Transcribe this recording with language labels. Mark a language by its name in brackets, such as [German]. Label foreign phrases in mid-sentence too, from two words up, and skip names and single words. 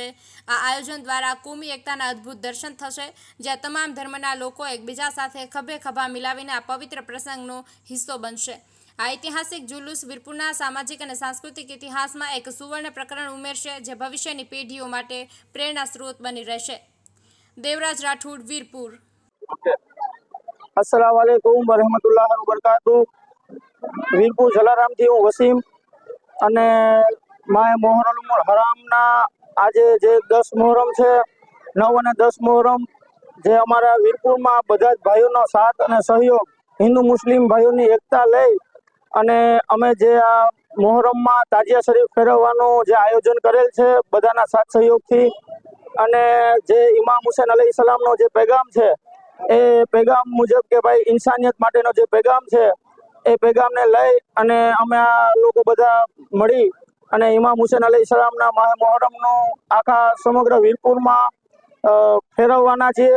[Gujarati] આ આયોજન દ્વારા કોમી એકતાના અદ્ભુત દર્શન થશે, જ્યાં તમામ ધર્મના લોકો એકબીજા સાથે ખભે ખભા મિલાવીને આ પવિત્ર પ્રસંગનો હિસ્સો બનશે. આ ઐતિહાસિક જુલુસ વીરપુરના સામાજિક અને સાંસ્કૃતિક ઇતિહાસમાં એક સુવર્ણ પ્રકરણ ઉમેરશે, જે ભવિષ્યની પેઢીઓ માટે પ્રેરણા સ્ત્રોત બની રહેશે. દેવરાજ રાઠોડ, વીરપુર. [Arabic] السلام عليكم ورحمة الله وبركاته. [Gujarati] વીરપુર જલારામથી હું વસીમ અને માય મોહરમુલ હરામના આજે જે 10 મોહરમ છે, 9 અને 10 મોહરમ, જે અમારા વીરપુરમાં બધા જ ભાઈઓનો સાથ અને સહયોગ, હિન્દુ મુસ્લિમ ભાઈઓની એકતા લઈ અને અમે જે આ મોહરમમાં તાજિયા શરીફ ફેરવવાનું જે આયોજન કરેલ છે બધાના સાથ સહયોગથી, અને જે ઇમામ હુસૈન અલૈહિસ્સલામનો જે પેગામ છે એ પેગામ મુજબ કે ભાઈ ઇન્સાનિયત માટેનો જે પેગામ છે એ પેગામને લઈ અને અમે આ લોકો બધા મળી અને ઇમામ હુસૈન અલૈહિસ્સલામના માહે મોહરમનો આખા સમગ્ર વીરપુરમાં ફેરવવાના છીએ.